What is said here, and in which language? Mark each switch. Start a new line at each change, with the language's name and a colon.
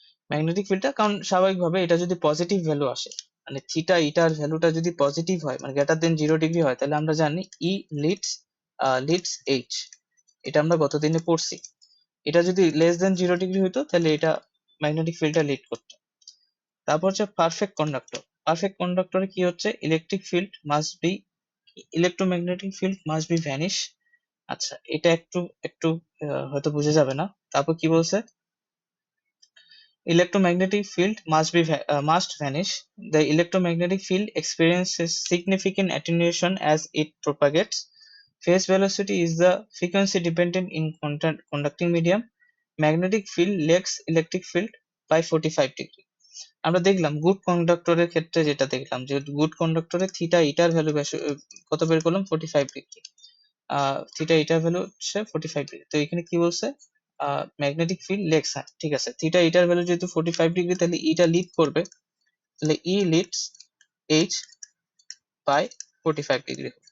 Bangla: Magnetic ফিল্ডটা, কারণ স্বাভাবিকভাবে এটা যদি পজিটিভ ভ্যালু আসে, মানে থিটা ইটার ভ্যালুটা যদি পজিটিভ হয়, মানে গ্রেটার দেন 0 ডিগ্রি হয়, তাহলে আমরা জানি ই লিডস লিডস এইচ, এটা আমরা গত দিনে পড়ছি। এটা যদি লেস দেন 0 ডিগ্রি হইতো তাহলে এটা ম্যাগনেটিক ফিল্ডটা লিড করতো। তারপর হচ্ছে পারফেক্ট কন্ডাক্টর। পারফেক্ট কন্ডাক্টরে কি হচ্ছে,
English: Electric field must be, electromagnetic field must be vanish.
Bangla: আচ্ছা, এটা একটু একটু হয়তো বুঝে যাবে না। তারপর কি বলছে,
English: electromagnetic field must vanish. The electromagnetic field experiences significant attenuation as it propagates. Phase velocity is the frequency dependent in conducting medium. Magnetic field lags electric field by 45 degree.
Bangla: আমরা দেখলাম গুড কন্ডাক্টরের ক্ষেত্রে, যেটা দেখলাম যে গুড কন্ডাক্টরে থিটা ইটার value কত বের করলাম, 45 degree. Theta ইটার value হচ্ছে 45 ডিগ্রি। তো এখানে কি বলছে, ম্যাগনেটিক ফিল্ড লেগস, হ্যাঁ ঠিক আছে, থিটা ইটার ভ্যালু যেহেতু 45 ডিগ্রি, তাহলে ইটা লিড করবে, তাহলে
English: E leads H by 45 degree.